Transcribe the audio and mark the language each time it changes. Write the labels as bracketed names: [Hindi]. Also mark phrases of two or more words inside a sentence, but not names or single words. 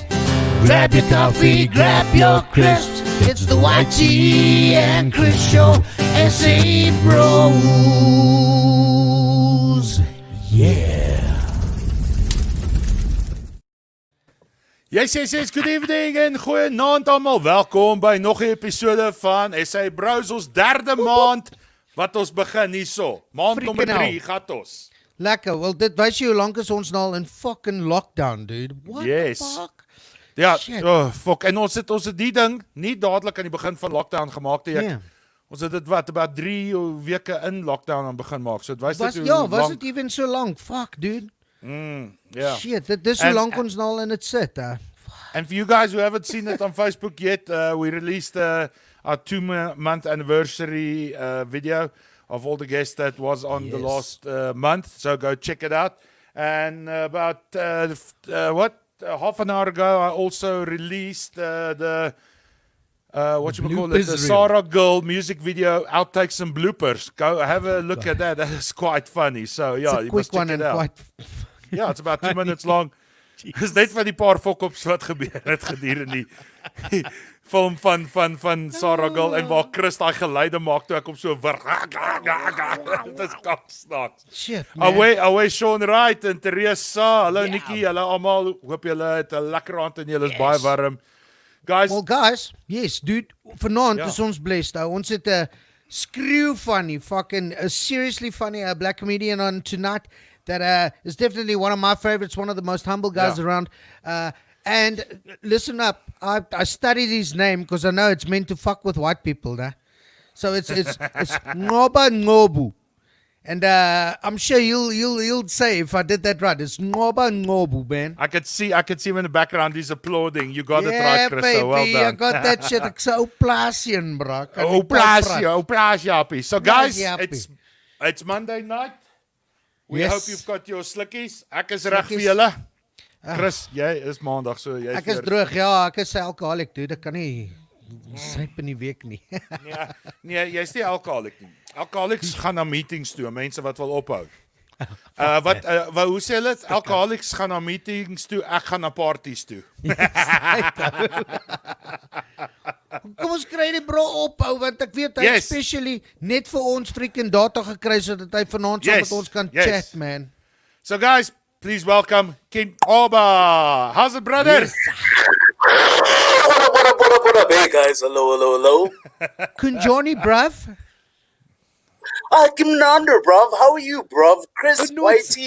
[English] Grab your coffee, grab your crisps. It's the YT and Chris Show, SA Bros. Yeah. Yes, good evening [Afrikaans] en goeienaand almal. Welkom by nog 'n episode van SA Bros, ons derde maand wat ons begin hierso. Maand nommer 3 gat ons. Lekker, wel dit wys jy hoe lank is ons nou al in [English] fucking lockdown, dude. What the fuck? [Afrikaans] Ja, Shit. fuck. En ons het die ding nie dadelik aan die begin van lockdown gemaak nie. Yeah. Ons het dit about 3 weke in lockdown aan begin maak. So dit wys dit [English] Was it even so long? Fuck, dude. Yeah. Shit, [Afrikaans] dit is hoe lank ons nou al in het sit, hè. [English] And for you guys who haven't seen it on Facebook yet, we released our 2-month anniversary video of all the guests that was on the last month. So go check it out. And about half an hour ago, I also released the Sarah Girl music video outtakes and bloopers. Go have a look at that. That is quite funny. So yeah, you must check it out. Yeah, it's about 2 minutes long. [Afrikaans] Dis net van die paar fokops wat gebeur het gedurende die film van Sarah Girl en waar Chris daai geluide maak toe ek hom so dit is kaksnaaks. [English] Shit, man. [Afrikaans] Away Sean Wright en Teresa, hallo Nikki, hallo almal, hoop julle het 'n lekker aand en julle is baie warm. Guys, [English] yes, dude, [Afrikaans] vanaand is ons blessed. Ons het 'n [English] screw funny, fucking seriously funny black comedian on tonight. That is definitely one of my favorites, one of the most humble guys around. And listen up, I studied his name because I know it's meant to fuck with white people. Nah? So it's Nqoba. And I'm sure you'll say if I did that right. It's Nqoba, man. I could see him in the background. He's applauding. You got it right, Chris. Baby, so well done. I got that shit. [Afrikaans] Ek so Oplasian, [English] bro. Oplasie. So guys, it's Monday night. We hope you've got your slikkies. [Afrikaans] Ek is reg vir julle. Chris, jy is maandag, so jy Ek is droog, ja, ek is [English] alcoholic, dude. [Afrikaans] Ek kan nie syp in die week nie. Nee, jy's nie alcoholic nie. Alcoholics gaan na meetings toe, mense wat wil ophou. Hoe sê hulle dit? Alcoholics gaan na meetings toe, ek gaan na parties toe. Kom ons kry die bro ophou, want ek weet hy especially net vir ons [English] freaking data [Afrikaans] gekry sodat hy vanaand saam met ons kan chat, man. [English] So guys, please welcome King Nqoba. How's it, brother? Yes. What up, hey guys, hello. Kunjoni, bruv. Kim Nqoba, bruv. How are you, bruv? Chris, YT.